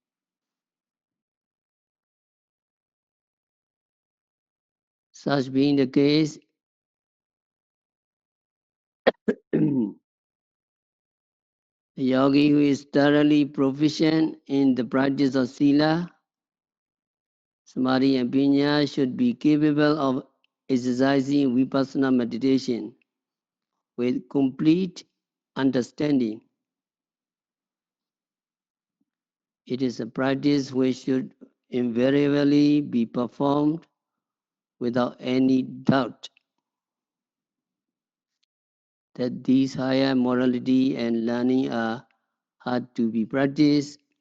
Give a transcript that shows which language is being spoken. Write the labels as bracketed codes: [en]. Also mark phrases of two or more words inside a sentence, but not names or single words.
[en] Such being the case, the yogi who is thoroughly proficient in the practice of sila, samadhi, and pinya should be capable of exercising vipassana meditation with complete understanding. It is a practice which should invariably be performed without any doubt that these higher morality and learning are hard to be practiced.